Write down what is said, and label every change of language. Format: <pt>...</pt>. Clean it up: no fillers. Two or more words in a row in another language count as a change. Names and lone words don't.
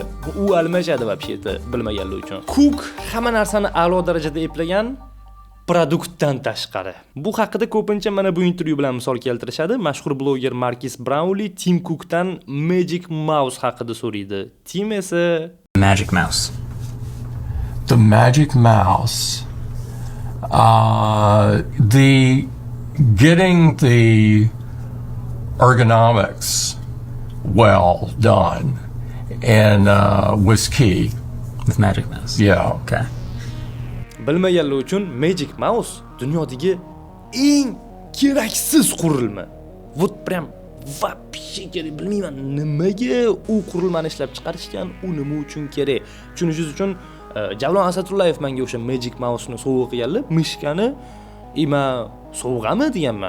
<uz>U almashadi вообще-то bilmaganlar uchun. Cook hamma narsani a'lo darajada eplagan, produktdan tashqari. Bu haqida ko'pincha mana bu intervyu bilan misol keltirishadi. Mashhur bloger Marcus Brownlee Tim Cookdan Magic Mouse haqida so'raydi. Tim esa Magic Mouse.</uz> <en>The Magic Mouse, the getting the ergonomics well done and was key. With Magic Mouse. Yeah. Okay.</en> <uz>Bilmaganlar uchun Magic Mouse dunyodagi eng keraksiz qurilma.</uz> <ru>Вот прям вообще</ru> <uz>kerak, bilmayman nimaga u qurilmani ishlab chiqarishgan, u nima uchun kerak. Tushunishingiz uchun Javlon Asadullayev menga o'sha Magic Mouse'ni sovg'a qilganlar, mishkani men Sovg'ami deganman.</uz>